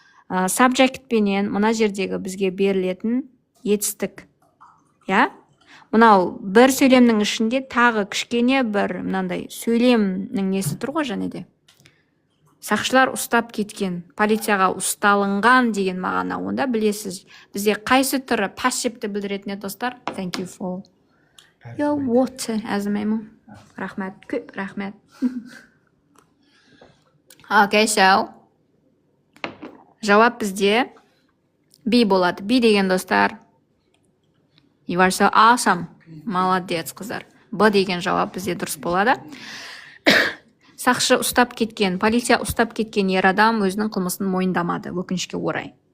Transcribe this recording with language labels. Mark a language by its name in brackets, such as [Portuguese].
[Kazakh] Subject пенен мына жердегі бізге берілетін етістік. Я? Мынау бір сөйлемнің ішінде тағы кішкене бір мынандай сөйлемнің несі тұр ғой және де. Сақшылар ұстап кеткен, полицияға ұсталынған деген мағына. Онда білесіз, бізде қайсы түрі пассивті білдіретіне достар? [English] Thank you for your water, әзімеймін. [Kazakh] Рахмет, көп рахмет. Okay, so жауап бізде be болады. Be деген достар. [English] You are so awesome. [Kazakh] Молодец, қыздар. Б деген жауап бізде дұрыс болады. Сақшы ұстап кеткен, полиция ұстап кеткен ер адам өзінің қылмысын мойындамады, өкінішке орай.